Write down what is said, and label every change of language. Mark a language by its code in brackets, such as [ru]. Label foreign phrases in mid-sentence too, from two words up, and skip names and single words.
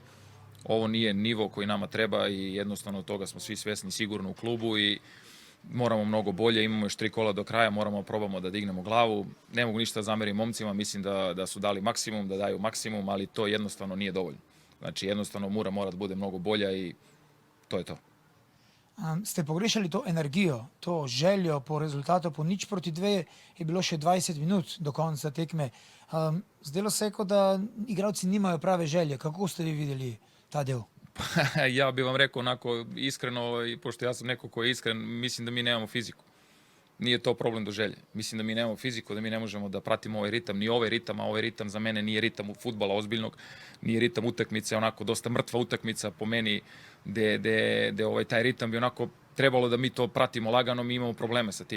[sr] Ovo nije nivo koji nama treba i jednostavno toga smo svi svjesni sigurno u klubu i moramo mnogo bolje, imamo još 3 kola do kraja, moramo probamo da dignemo glavu. Ne mogu ništa zameriti momcima, mislim da su dali maksimum, da daju maksimum, ali to jednostavno nije dovoljno. Znači jednostavno mora da bude mnogo bolja i to je to. [sl] Ste pogrešali to energijo, to željo po rezultatu, po 0-2 je bilo še 20 minut do konca tekme. Zdelo se je, kot da igralci nimajo prave želje. Kako ste vi videli ta del? [sr] Ja bih vam rekao onako iskreno, pošto ja sam neko ko je iskren, mislim da mi nemamo fiziku. Nije to problem do želje. Mislim da mi nemamo fiziku, da mi ne možemo da pratimo ovaj ritam, ni ovaj ritam, a ovaj ritam za mene nije ritam fudbala ozbiljnog, nije ritam utakmice, onako dosta mrtva utakmica po meni, gde taj ritam bi onako trebalo da mi to pratimo lagano, mi imamo probleme sa tim.